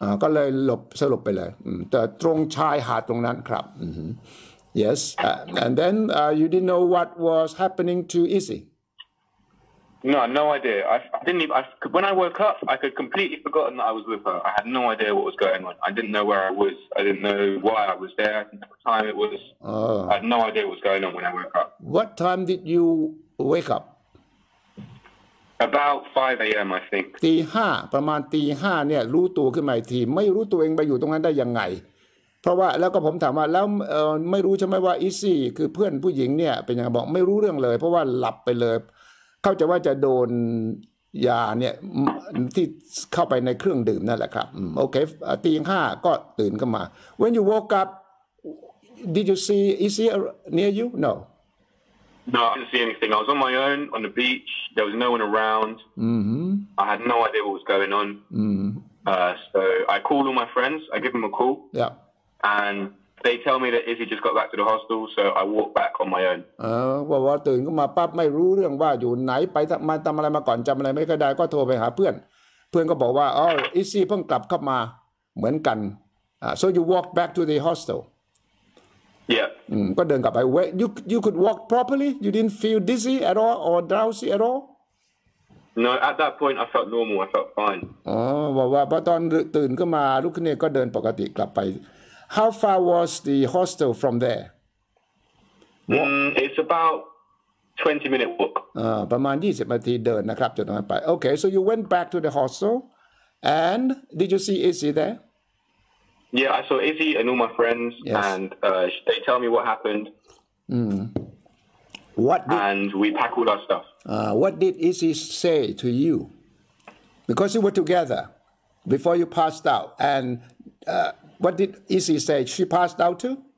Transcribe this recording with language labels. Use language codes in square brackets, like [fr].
[th] ก็เลยสลบไปเลยแต่ตรงชายหาดตรงนั้นครับ [en] Yes. And then you didn't know what was happening to Izzy. No idea. I didn't even. When I woke up, I could completely forgotten that I was with her. I had no idea what was going on. I didn't know where I was. I didn't know why I was there. I didn't know what time it was. I had no idea what was going on when I woke up. What time did you wake up? About 5 a.m. I think. [th] ตีห้าประมาณตีห้าเนี่ยรู้ตัวขึ้นมาอีกทีไม่รู้ตัวเองไปอยู่ตรงนั้นได้ยังไงเพราะว่าแล้วก็ผมถามว่าแล้วไม่รู้ใช่ไหมว่าอีซี่คือเพื่อนผู้หญิงเนี่ยเป็นยังไงบอกไม่รู้เรื่องเลยเพราะว่าหลับไปเลยเข้าใจว่าจะโดนยาเนี่ยที่เข้าไปในเครื่องดื่มนั่นแหละครับโอเคตีห้าก็ตื่นขึ้นมา [en] When you woke up did you see Izzy near you? No, I didn't see anything. I was on my own on the beach. There was no one around. I had no idea what was going on. So I called all my friends. I give them a call. Yeah. And they tell me that Izzy just got back to the hostel, so I walked back on my own. [th] ว่าตื่นขึ้นมาปั๊บไม่รู้เรื่องว่าอยู่ไหนไปมาทำอะไรมาก่อนจำอะไรไม่ได้ก็โทรไปหาเพื่อนก็บอกว่าIzzyเพิ่งกลับเข้ามาเหมือนกัน [en] so you walk back to the hostel. Yeah. [th] ก็เดินกลับไป [en] you could walk properly. You didn't feel dizzy at all or drowsy at all. No, at that point I felt normal. I felt fine. [th] บอกว่าพอตอนตื่นขึ้นมาลุกขึ้นเนี่ยก็เดินปกติกลับไป. [en] How far was the hostel from there? It's about 20-minute walk. [th] ประมาณ20 นาทีเดินนะครับจากตรงนั้นไป [en] Okay, so you went back to the hostel and did you see Izzy there? Yeah, I saw Izzy and all my friends, Yes. and they tell me what happened. And we pack all our stuff. What did Izzy say to you? Because you were together before you passed out. And what did Izzy say? She passed out too?